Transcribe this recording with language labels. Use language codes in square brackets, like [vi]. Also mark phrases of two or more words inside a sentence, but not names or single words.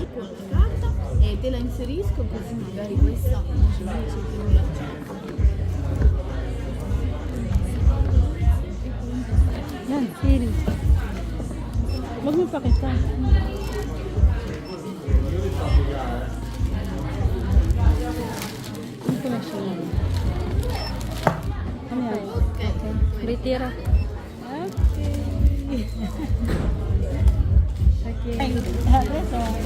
[it] carta e te la inserisco così magari questa invece che non la [tl] Yan, feel. Huwag mo pakita. Ano ko na siya? Ano yan? Okay. [it] Ritira. Okay. Okay. Adesso.